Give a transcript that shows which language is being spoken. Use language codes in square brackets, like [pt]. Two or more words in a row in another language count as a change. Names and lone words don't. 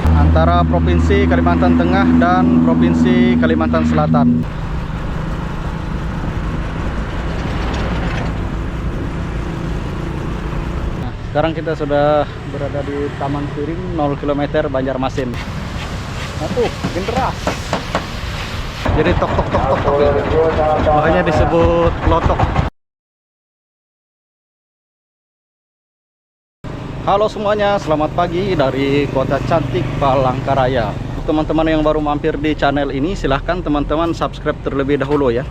[id] antara Provinsi Kalimantan Tengah dan Provinsi Kalimantan Selatan. Nah, sekarang kita sudah berada di Taman Piring 0 km Banjarmasin. Nah tuh, makin deras. Jadi tok tok tok tok tok. Makanya disebut lotok. Halo semuanya, selamat pagi dari kota cantik Palangkaraya. Teman-teman yang baru mampir di channel ini, silahkan teman-teman subscribe terlebih dahulu ya.